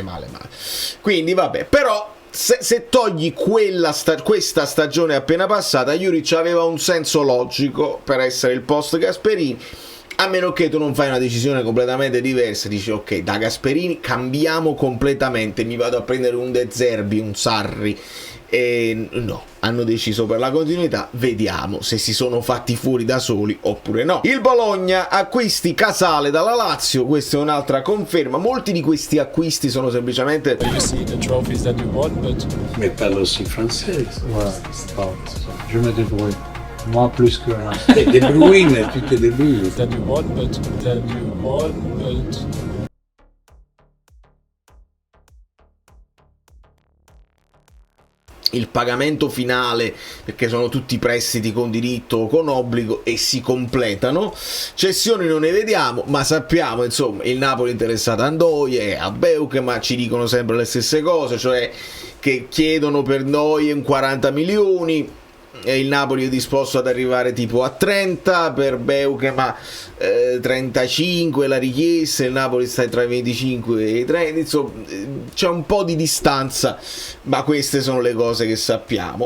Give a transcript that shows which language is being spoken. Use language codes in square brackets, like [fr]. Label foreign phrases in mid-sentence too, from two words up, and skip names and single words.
[it] Quindi vabbè, però se togli questa stagione appena passata, Juric aveva un senso logico per essere il post Gasperini, a meno che tu non fai una decisione completamente diversa, dici ok, da Gasperini cambiamo completamente, mi vado a prendere un De Zerbi, un Sarri. No, hanno deciso per la continuità. Vediamo se si sono fatti fuori da soli oppure no. Il Bologna acquisti Casale dalla Lazio, questa è un'altra conferma. Molti di questi acquisti sono semplicemente [fr] Mais parle aussi français. Ouais, je me débrouille. Moi plus que un. De Bruyne, tu te débrouilles. [it] il pagamento finale, perché sono tutti prestiti con diritto o con obbligo e si completano. Cessioni non ne vediamo, ma sappiamo insomma il Napoli è interessato a Ndoye, a Beuke, ma ci dicono sempre le stesse cose, cioè che chiedono per Ndoye 40 milioni e il Napoli è disposto ad arrivare tipo a 30 per Beuke, ma 35 la richiesta, il Napoli sta tra i 25 e i 30, insomma c'è un po' di distanza, ma queste sono le cose che sappiamo.